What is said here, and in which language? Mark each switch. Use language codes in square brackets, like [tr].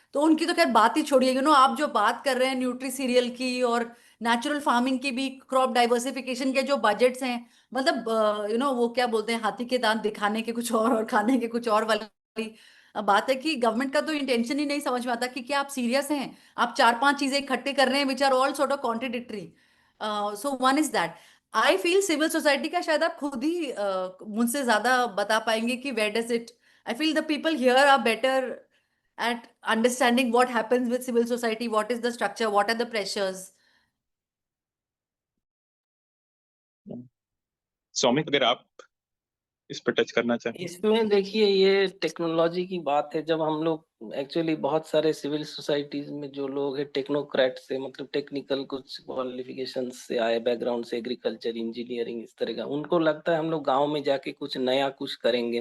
[hi] तो उनकी तो खैर बात ही छोड़िए, आप जो बात कर रहे हैं न्यूट्री सीरियल की और नेचुरल फार्मिंग की भी, क्रॉप डाइवर्सिफिकेशन के जो बजट्स हैं, मतलब वो क्या बोलते हैं, हाथी के दांत दिखाने के कुछ और खाने के कुछ और वाली बात है कि गवर्नमेंट का तो इंटेंशन ही नहीं समझ में आता कि क्या आप सीरियस हैं। आप 4-5 चीजें इकट्ठे कर रहे हैं [en] Which are all sort of contradictory. So one is that. I feel [hi] civil society का शायद आप खुद ही मुझसे ज्यादा बता पाएंगे कि [en] Where does it. I feel the people here are better at understanding what happens with civil society, what is the structure, what are the pressures. [hi] Soumik अगर आप इस पर टच करना चाहें। इसमें देखिए ये टेक्नोलॉजी की बात है। जब हम लोग एक्चुअली बहुत सारे सिविल सोसाइटीज में जो लोग हैं टेक्नोक्रेट से, मतलब टेक्निकल कुछ क्वालिफिकेशन से आए बैकग्राउंड से, एग्रीकल्चर इंजीनियरिंग इस तरह का, उनको लगता है हम लोग गांव में जाके कुछ नया कुछ करेंगे।